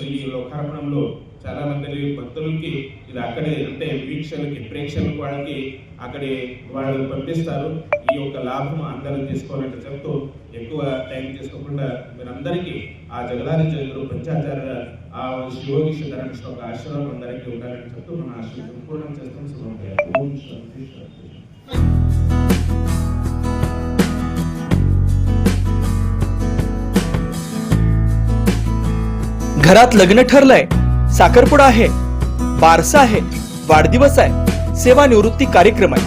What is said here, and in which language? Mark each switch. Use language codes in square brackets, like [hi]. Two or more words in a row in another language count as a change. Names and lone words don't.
[te] ఈ లోకార్పణంలో చాలా మంది భక్తులకి ఇది అక్కడే అంటే వీక్షకులకి ప్రేక్షకులకు వాళ్ళకి అక్కడే వాళ్ళు పంపిస్తారు. ఈ యొక్క లాభం అందరూ తీసుకోవాలంటే చెప్తూ ఎక్కువ టైం తీసుకోకుండా మీరందరికీ ఆ జగదాది జగదులు పంచాచార్య ఆ శివోగి శ్రీధరకృష్ణ ఒక ఆశీర్వాదం అందరికీ ఉండాలని చెప్తూ మన ఆశీర్వాదం పూర్ణం చేస్తాం. శుభం. [mr] घरात लग्न ठरलंय, साखरपुडा आहे, बारसा आहे, वाढदिवस आहे, सेवानिवृत्ती कार्यक्रम आहे.